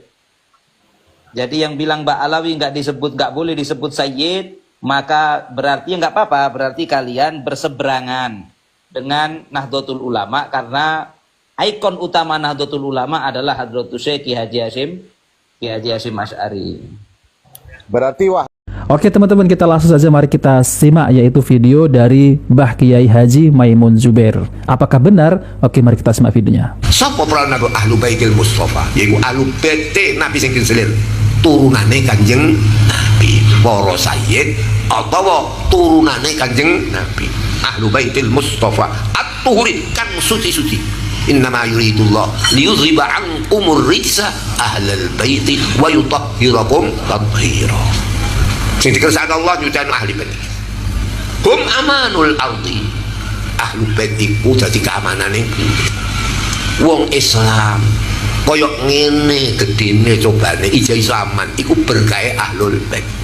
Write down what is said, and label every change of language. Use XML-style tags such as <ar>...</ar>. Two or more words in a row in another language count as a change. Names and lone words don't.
<id>Jadi yang bilang Ba'alawi nggak boleh disebut Sayyid, maka berarti nggak apa-apa, berarti kalian berseberangan dengan Nahdlatul Ulama, karena ikon utama Nahdlatul Ulama adalah Hadratus Syekh Kiai Haji Hasyim Asy'ari. Berarti wah. Oke teman-teman, kita langsung saja mari kita simak yaitu video dari Mbah Kiai Haji Maimun Zubair. Apakah benar? Oke, mari kita simak videonya.</id> <jv>Sapa prana</jv> <ar>أهل بيت المصطفى,</ar> <jv>yaiku</jv> <ar>أهل بيت</ar> <jv>Nabi sing diselir turunane Kanjeng Nabi, para sayyid atau turunane Kanjeng Nabi,</jv> <ar>أهل بيت المصطفى الطهري</ar> <jv>kang suci-suci.</jv> <ar>إنما يريد الله ليذهب عنكم الرجس أهل البيت ويطهركم تطهيرا.</ar> <jv>Sing dikersakake Allah nyucani</jv> <ar>أهل بيت. هم أمان الأرض. أهل بيت</ar> <jv>iku dadi keamanane bumi. Wong Islam koyok ngene gedene cobane ija Islaman iku berkahe</jv> <ar>أهل البيت.</ar>